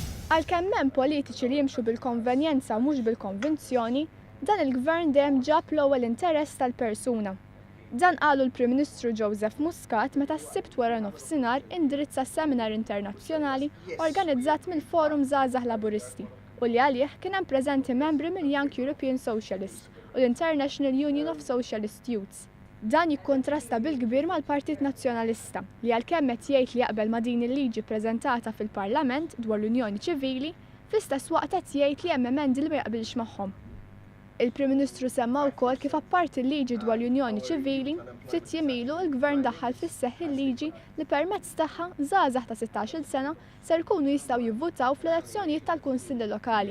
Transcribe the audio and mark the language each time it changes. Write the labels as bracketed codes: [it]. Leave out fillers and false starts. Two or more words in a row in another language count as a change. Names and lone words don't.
[mt] Għalkemm hemm politiċi li jimxu bil-konvenjenza u mhux bil-konvinzjoni, dan il-gvern dejjem ġab l-ewwel interess tal-persuna. Dan qalu l-Prim Ministru Joseph Muscat meta s-Sibt wara nofsinhar indirizza seminar internazzjonali organizzat mill-Forum Żgħażagħ Laburisti u li għalih kien hemm preżenti membri mill-Young European Socialists u l-International Union of Socialist Youths. Dan jikkontrasta bil-kbir mal-Partit Nazzjonalista li għalkemm qed jgħid li jaqbel ma' din il-liġi ppreżentata fil-Parlament dwar l-Unjoni Ċivili, fl-istess waqt qed jgħid li hemm emendi li ma jaqbilx magħhom. Il-Prim Ministru semma wkoll kif apparti l-liġi dwar l-Unjoni Ċivili, ftit jiem ilu l-Gvern daħħal fis-seħħ il-liġi li permezz tagħha żgħażagħ ta' 16-il sena ser ikunu jistgħu jivvutaw fl-elezzjonijiet tal-Kunsilli Lokali.